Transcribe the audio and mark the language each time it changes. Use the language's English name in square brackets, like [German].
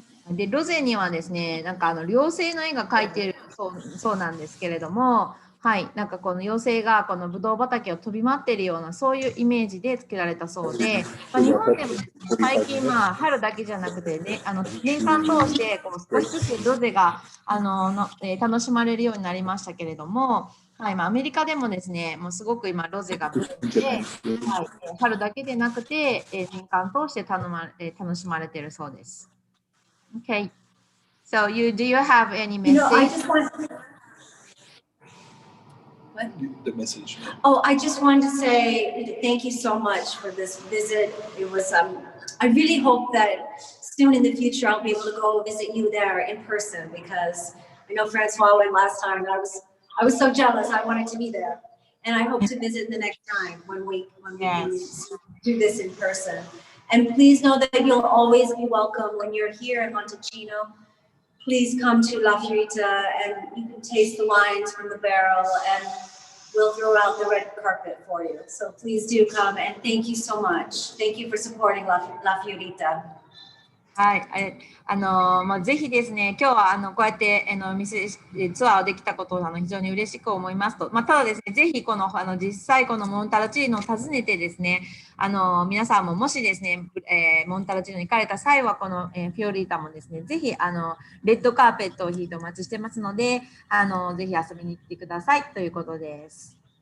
[Japanese] でロゼにはですね、なんか妖精の絵が描いているそうなんですけれども、はい、なんかこの妖精がこのブドウ畑を飛び回っているようなそういうイメージで作られたそうで、日本でもですね、最近春だけじゃなくてね、年間通してこう少しずつロゼが楽しまれるようになりましたけれども、はい、アメリカでもですね、もうすごく今ロゼがブームで、はい、春だけでなくて年間通して楽しまれているそうです。 [English] Okay, so do you have any message? I just want The message. Oh, I just wanted to say thank you so much for this visit. It was I really hope that soon in the future I'll be able to go visit you there in person because I know Francois went last time and I was so jealous. I wanted to be there. And I hope to visit the next time when we can do this in person. And please know that you'll always be welcome when you're here in Montalcino. Please come to La Fiorita and you can taste the wines from the barrel and we'll throw out the red carpet for you. So please do come and thank you so much. Thank you for supporting La Fiorita. [Japanese] はい、ぜひですね、今日はこうやってツアーをできたことを非常に嬉しく思いますと、ただですね、ぜひこの実際このモンタルチーノを訪ねてですね、皆さんももしですね、モンタルチーノに行かれた際はこの、フィオリータもですね、ぜひレッドカーペットを引いてお待ちしてますので、ぜひ遊びに来てくださいということです。